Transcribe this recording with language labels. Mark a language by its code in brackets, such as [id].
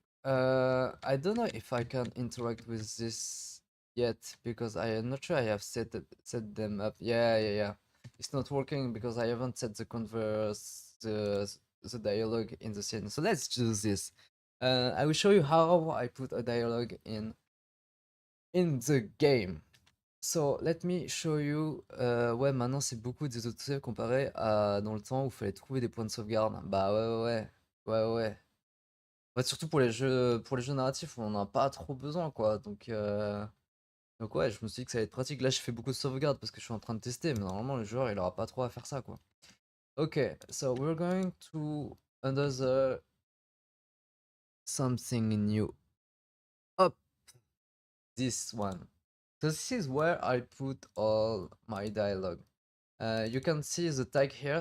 [en] I don't know if I can interact with this yet because I am not sure I have set them up. Yeah. It's not working because I haven't set the dialogue in the scene. So let's do this. I will show you how I put a dialogue in the game. So let me show you. [fr] Ouais, maintenant c'est beaucoup des autosaves comparé à dans le temps où il fallait trouver des points de sauvegarde. Bah ouais. Ouais, surtout pour les jeux narratifs, on en a pas trop besoin, quoi. Donc ouais, je me suis dit que ça allait être pratique. Là, je fais beaucoup de sauvegarde parce que je suis en train de tester, mais normalement, le joueur, il aura pas trop à faire ça, quoi. [en] Ok, so we're going to another something new. Hop, this one. So this is where I put all my dialogue. You can see the tag here.